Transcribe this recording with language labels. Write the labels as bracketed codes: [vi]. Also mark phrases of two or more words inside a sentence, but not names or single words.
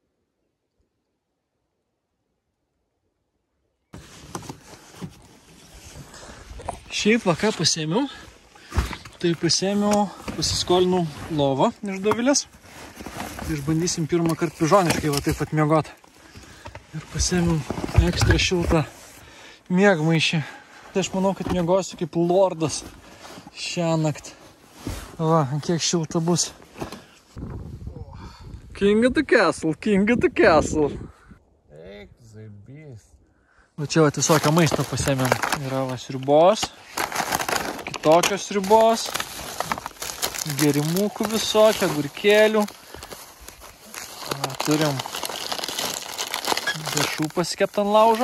[lt] Šiaip ką pasėmiau, tai pasiskolinau lovą iš Dovilės. Tai išbandysim pirmą kartą pižoniškai taip pat miegot. Ir pasėmiau ekstra šiltą miegmaišį. Tai aš manau, kad miegosiu kaip lordas šią naktį. Va, kiek šilta bus. [en] King of the castle, king of the castle. [lt] Eik, zaibys. Va čia visokio maisto pasėmėm. Yra sriubos. Tokios sriubos, gerimukų visokio, agurkėlių. Turim dešrų pasikepti ant laužo.